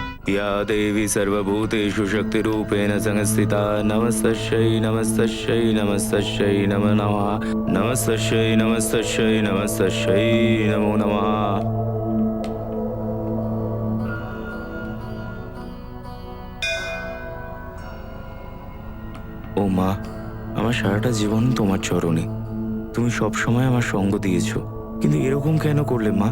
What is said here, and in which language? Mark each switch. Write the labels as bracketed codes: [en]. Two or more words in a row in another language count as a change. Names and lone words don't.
[sa] या देवी सर्वभूतेषु शक्तिरूपेण संस्थिता नमस्तस्यै नमस्तस्यै नमस्तस्यै नमो नमः नमस्तस्यै नमस्तस्यै नमस्तस्यै नमो नमः। [bn] ও মা, আমার সারাটা জীবন তোমার চরণে। তুমি সব সময় আমার সঙ্গ দিয়েছো, কিন্তু এরকম কেন করলে মা?